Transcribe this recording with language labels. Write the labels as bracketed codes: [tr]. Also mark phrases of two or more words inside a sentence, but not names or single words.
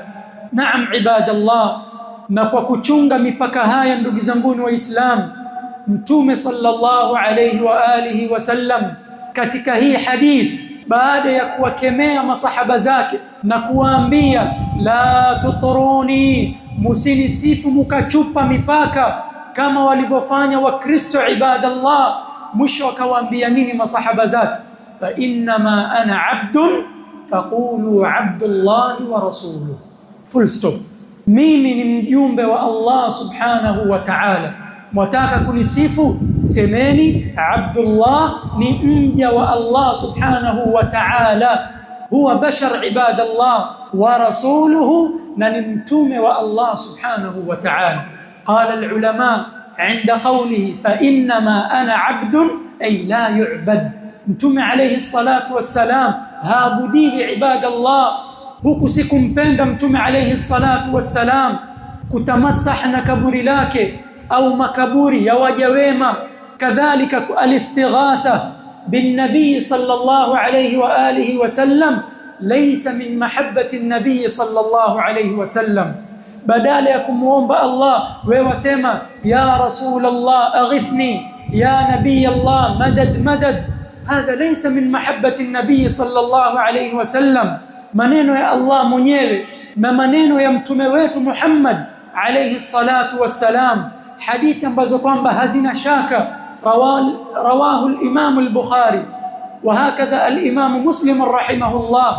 [sw] Naam ibadallah, na kwa kuchunga mipaka haya ndugu zangu waislamu, mtume [ar] صلى الله عليه وعلى آله وسلم [sw] katika hii hadith, baada ya kuwakemea masahaba zake na kuwaambia [ar] لا تطروني, [sw] musinisifu mukachupa mipaka kama walivyofanya Wakristo ibadallah, mwisho akawaambia nini masahaba zake? [ar] فإنما أنا عبد فقولوا عبد الله ورسوله, [en] full stop. [sw] Mimi ni mjumbe wa Allah [ar] سبحانه وتعالى, [sw] mwataka kunisifu semeni Abdullah ni mja wa Allah [ar] سبحانه وتعالى, هو بشر [sw] ibadallah, [ar] ورسوله [sw] na ni mtume wa Allah [ar] سبحانه وتعالى. قال العلماء عند قوله فإنما أنا عبد أي لا يعبد، [sw] mtume [ar] عليه الصلاة والسلام [sw] haabudi ibadallah. Huku sikumpenda mtume [ar] عليه الصلاة والسلام [sw] kutamasah na kaburi lake au makaburi ya waja wema, kadhalika [ar] الاستغاثة بالنبي صلى الله عليه وعلى آله وسلم ليس من محبة النبي صلى الله عليه وسلم. [sw] Badala ya kumuomba Allah wewe wasema [ar] يا رسول الله أغثني يا نبي الله مدد مدد. هذا ليس من محبة النبي صلى الله عليه وسلم. [sw] Maneno ya Allah mwenyewe na maneno ya mtume wetu Muhammad [ar] عليه الصلاة والسلام, [sw] hadithi ambazo kwamba hazina shaka, [ar] رواه الإمام البخاري وهكذا الإمام مسلم رحمه الله.